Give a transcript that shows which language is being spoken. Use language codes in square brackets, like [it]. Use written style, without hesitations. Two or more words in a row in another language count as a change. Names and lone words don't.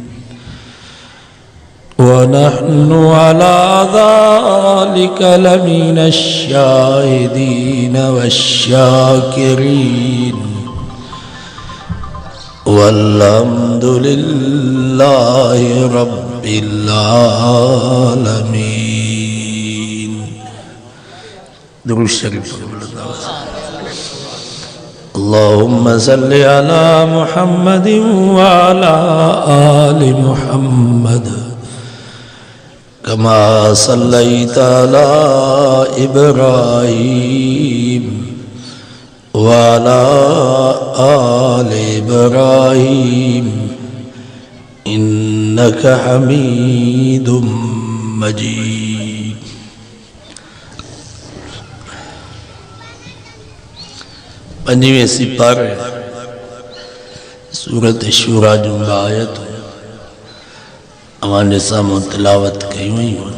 [ar] ونحن على ذلك لمن الشاهدين والشاكرين. والحمد لله رب العالمين. दुरूद शरीफ اللهم صل على محمد وعلى آل محمد كما صليت على إبراهيم وعلى آل إبراهيم إنك حميد مجيد. [sd] पंजवें सिपारे सूरत शूरा जो आयत अवाने सामो तिलावत कई हुई।